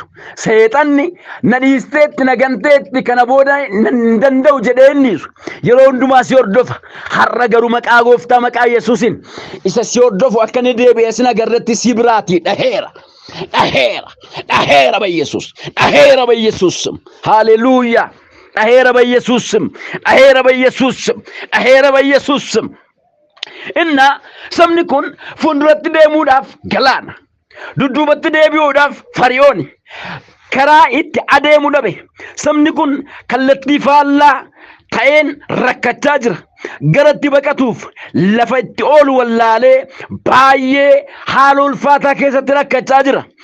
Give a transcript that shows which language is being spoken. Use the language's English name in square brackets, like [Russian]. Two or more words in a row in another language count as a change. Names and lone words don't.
[Oromo] Seexanni na dhiisteetti na ganteetti kana booda hin danda'u jedhee inniisu. Yeroo hundumaa si hordofa. Har'a garuu maqaa Gooftaa maqaa Yesuusin isa si hordofu akka inni deebi'ee sin agarreetti si biraatii dhaheera. Dhaheera [Amharic] በኢየሱስ በኢየሱስ ሃሌሉያ [Oromo] dhaheera በኢየሱስ inna sabni kun fuulduratti deemuudhaaf galaana, dudduubatti deebi'uudhaaf Fari'oon karaa itti adeemu dhabe. Sabni kun kallattii faallaa ta'een rakkachaa jira. Gara itti baqatuuf lafa itti oolu wallaalee baay'ee haala ulfaataa keessatti rakkachaa jira.